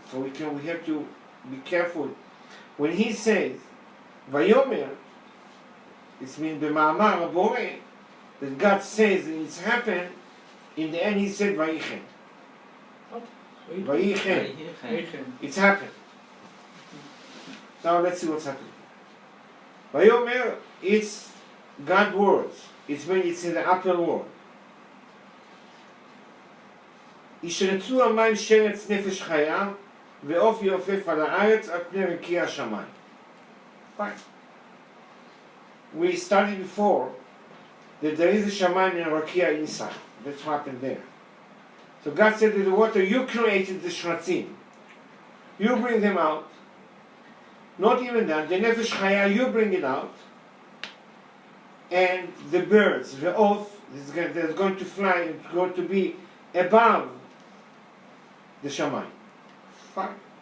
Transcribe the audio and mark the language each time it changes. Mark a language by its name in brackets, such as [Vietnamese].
[English] So we have to be careful. When he says, Vayomer, it means B'ma'amar HaBoreh, that God says and it's happened, in the end he said Vayichem. Vayichem. It's happened. Now let's see what's happening. Vayomer, it's God's words. It means it's in the upper world. [Hebrew] ישרצו המים שרץ נפש חיה ועוף יעופף על הארץ על פני רקיע השמיים. [English] Fine. We studied before that there is a shaman and a rakia inside. That's what happened there. So God said to the water, you created the shratzim. You bring them out. Not even that, the nefesh chaya, you bring it out. And the birds, the off, they're going to fly and going to be above the shaman. Fine.